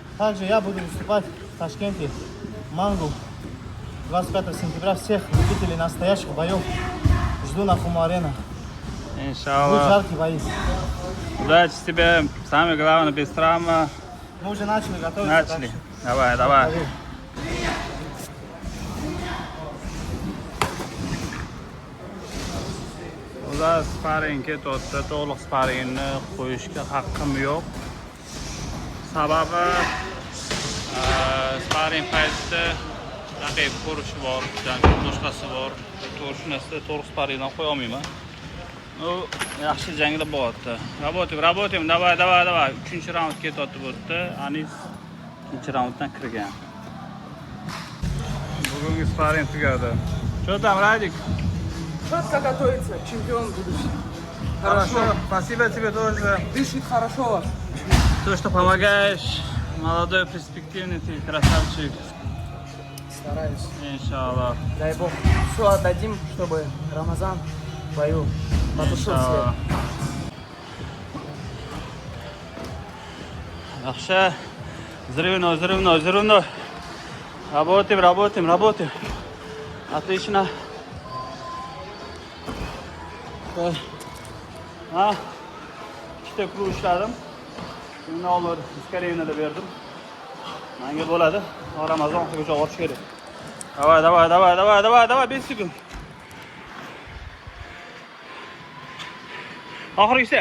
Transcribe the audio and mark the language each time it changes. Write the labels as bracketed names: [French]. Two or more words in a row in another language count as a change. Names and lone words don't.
[Russian] Также я буду выступать в Ташкенте, Мангу. 25 сентября всех любителей настоящих боев жду на Хума-арена. Будут Inshaalloh. жаркие бои. Удачи тебе. Самое главное без травмы. Мы уже начали готовиться. Начали. Давай. [Uzbek] Ular sparingga to'g'ri to'liq sparingni qo'yishga haqqim yo'q. Sababi sparing paytida raqib ko'rishi bor, boshqasi bor. To'g'ri shunasida to'liq sparingdan qo'ya olmayman. U yaxshi janglar bo'lyapti. [Russian] Работаем. Давай. [Uzbek] 3-chi raund ketyapti bu yerda. Anis 2-chi raunddan kirgan. Bugungi sparing tugadi. [Russian] Что там, Радик? Четко готовится, чемпион будущий. Хорошо. Спасибо тебе тоже. Дышит хорошо вас. То, что помогаешь. Молодой, перспективный ты, красавчик. Стараюсь. Иншаллах. Дай бог. Все отдадим, чтобы Рамазан в бою потушил Иншаллах. свет. [Uzbek] Yaxshi. [Russian] Взрывной. Работаем. Отлично. [Uzbek] Ikkita kruj ishladim. Shuni olib iskariyani berdim. Menga bo'ladi. Ramazon oxirigacha o'tish kerak. Давай, 5 sekund. Oxirgisi.